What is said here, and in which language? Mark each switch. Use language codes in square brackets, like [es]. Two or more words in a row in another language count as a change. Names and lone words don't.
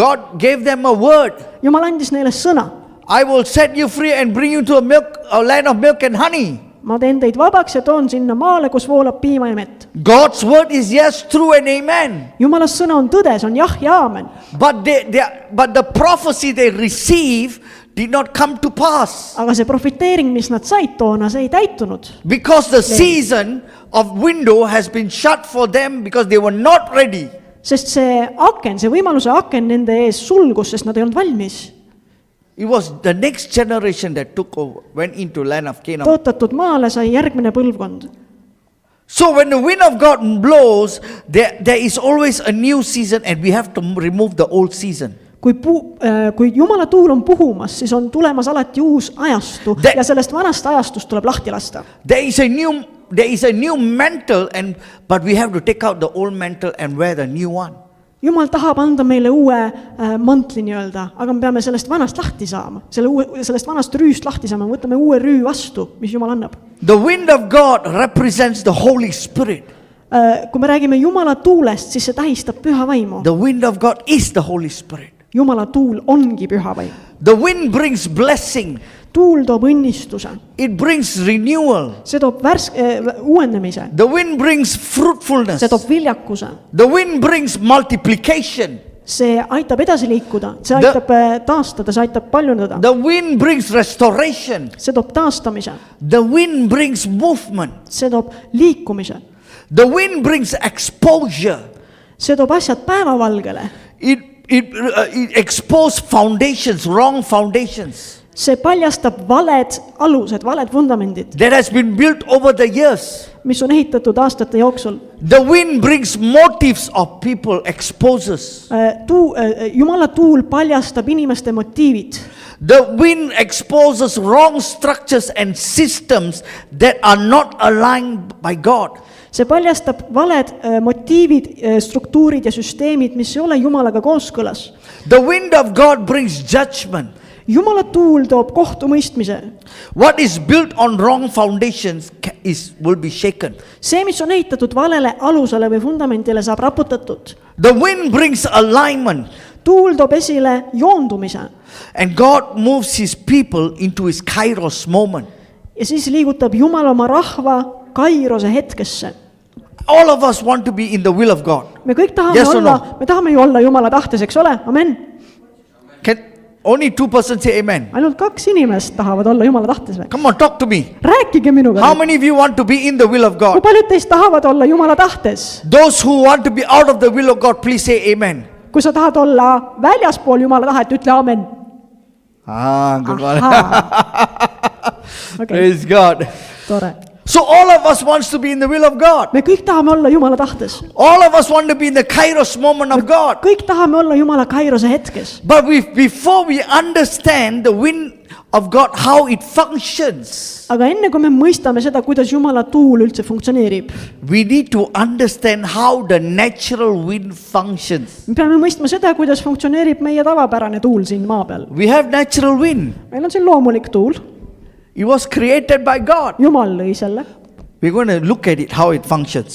[en] God gave them a word. [et] Jumal andis neile sõna. [en] I will set you free and bring you to a land of milk and honey. [et] ma teen teid vabaks ja toon sinna maale, kus voolab piima ja mett. [en] God's word is yes, true and amen. [et] Jumala sõna on tõde, see on jah ja aamen. [en] But the prophecy they received did not come to pass. [et] Aga see profiteering, mis nad said toona, see ei täitunud. [en] Because the season of window has been shut for them because they were not ready. [et] Sest see aken, see võimaluse aken nende ees sulgus, sest nad ei olnud valmis. [en] It was the next generation that took over, went into land of Canaan. [et] Tootatud maale sai järgmine põlvkond. [en] So when the wind of God blows, there is always a new season and we have to remove the old season. [et] Kui Jumala tuul on puhumas, siis on tulemas alati uus ajastu ja sellest vanast ajastust tuleb lahti lasta. [en] There is a new mantle, but we have to take out the old mantle and wear the new one. [et] Jumal tahab anda meile uue mantli nii-öelda, aga me peame sellest vanast lahti saama. Sellest vanast rüüst lahti saama, võtame uue rüü vastu, mis Jumal annab. [en] The wind of God represents the Holy Spirit. [et] Kui me räägime Jumala tuulest, siis see tähistab püha vaimu. [en] The wind of God is the Holy Spirit. [et] Jumala tuul ongi püha vaim. [en] The wind brings blessing. [et] Tuul toob õnnistuse. [en] It brings renewal. [et] See toob uuendamise. [en] The wind brings fruitfulness. [et] See toob viljakuse. [en] The wind brings multiplication. [et] See aitab edasi liikuda. See aitab taastada, see aitab paljundada. [en] The wind brings restoration. [et] See toob taastamise. [en] The wind brings movement. [et] See toob liikumise. [en] The wind brings exposure. [et] See toob asjad päevavalgele. [en] It exposes foundations, wrong foundations. [et] See paljastab valed alused, valed vundamendid. [en] That has been built over the years. [et] Mis on ehitatud aastate jooksul. [en] The wind brings motives of people, exposes. [et] Jumala tuul paljastab inimeste motiivid. [en] The wind exposes wrong structures and systems that are not aligned by God. [et] See paljastab valed motiivid, struktuurid ja süsteemid, mis ei ole Jumalaga kooskõlas. [en] The wind of God brings judgment. [et] Jumala tuul toob kohtumõistmise. [en] What is built on wrong foundations will be shaken. [et] See, mis on ehitatud valele alusele või fundamendile, saab raputatud. [en] The wind brings alignment. [et] Tuul toob esile joondumise. [en] And God moves his people into his kairos moment. [et] Ja siis liigutab Jumal oma rahva kairose hetkesse. [en] All of us want to be in the will of God. [et] Me kõik tahame [en] Yes or [et] olla, [en] no? [et] me tahame ju olla Jumala tahtes, eks ole? [en] Amen. Only 2% say amen. [et] Ainult 2 inimest tahavad olla Jumala tahtes või? [en] Come on, talk to me. [et] Rääkige minuga. [en] How many of you want to be in the will of [et] Kui [en] God? [et] paljud teist tahavad olla Jumala tahtes? [en] Those who want to be out of the will of God, please say amen. [et] Kui sa tahad olla väljaspool Jumala tahet, ütle amen. [en] Good one. Okay. Praise God. [et] Tore. [en] So all of us wants to be in the will of God. [et] Me kõik tahame olla Jumala tahtes. [en] All of us want to be in the kairos moment of God. [et] Kõik tahame olla Jumala kairose hetkes. [en] But before we understand the wind of God, how it functions, [et] Aga enne kui me mõistame seda, kuidas Jumala tuul üldse funktsioneerib, [en] we need to understand how the natural wind functions. [et] me peame mõistma seda, kuidas funktsioneerib meie tavapärane tuul siin maa peal. [en] We have natural wind. [et] Meil on siin loomulik tuul. [en] It was created by God. [et] Jumal lõi selle. [en] We're going to look at it, how it functions.